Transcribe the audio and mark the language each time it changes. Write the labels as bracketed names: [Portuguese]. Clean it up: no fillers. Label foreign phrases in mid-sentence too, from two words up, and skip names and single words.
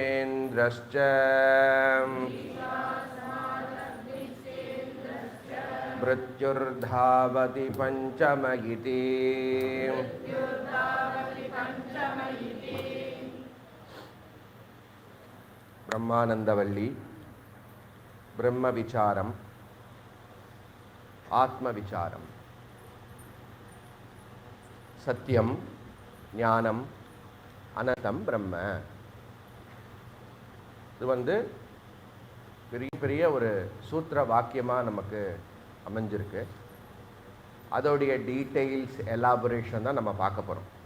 [Sanskrit] भीषास्मादग्निश्चेन्द्रश्च मृत्युर्धावति पंचम इति ब्रह्मानंदवल्ली ब्रह्म विचारम आत्म विचारम सत्यम ज्ञानम् अनन्तम् ब्रह्म. [Tamil] இது வந்து பெரிய பெரிய ஒரு சூத்திர வாக்கியமாக நமக்கு அமைஞ்சிருக்கு. அதோடைய [English] details elaboration [Tamil] தான் நம்ம பார்க்க போகிறோம்.